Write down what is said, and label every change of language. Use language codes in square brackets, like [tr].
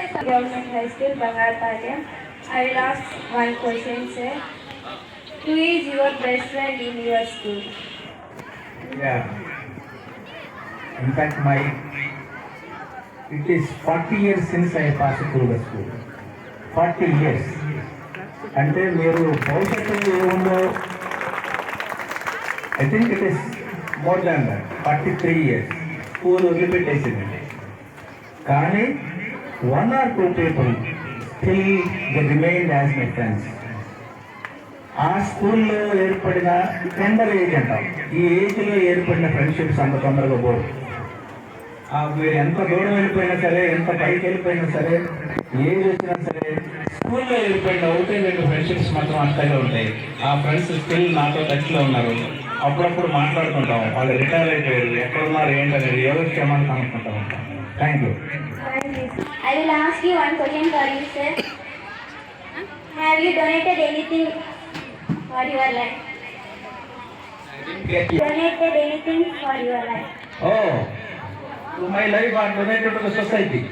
[en] Government High School, Bangarpalyam. I will ask one question, sir. Who is your best friend in your school? Yeah. In fact, it is 40 years since I passed through the school. 40 years. [te] అంటే మీరు భవిష్యత్తులో ఏముందో [en] I think it is more than that. [te] 43 years school వదిలిపెట్టేసిందండి. [en] కానీ 1 or 2 people still they remained as my friends. [te] ఆ స్కూల్లో ఏర్పడిన tender age అంటాం, ఈ ఏజ్లో ఏర్పడిన ఫ్రెండ్షిప్స్ అంత తొందరగా పోవు. మీరు ఎంత దూరం వెళ్ళిపోయినా సరే, ఎంత పైకి వెళ్ళిపోయినా సరే, ఏజ్ వచ్చినా సరే, స్కూల్లో ఏర్పడిన 1-2 ఫ్రెండ్షిప్స్ మాత్రం అంతగా ఉంటాయి. ఆ ఫ్రెండ్స్ స్టిల్ నాతో టచ్లో ఉన్నారు. అప్పుడప్పుడు మాట్లాడుకుంటాం. వాళ్ళు రిటైర్ అయిపోయారు, ఎక్కడున్నారు ఏంటనేది యోగక్షేమాన్ని కనుక్కుంటూ ఉంటాం. [en] Thank you. I will ask you one question for you, sir. Have you donated anything for your life? Donated anything for your life? Oh, to my life I donated to the society.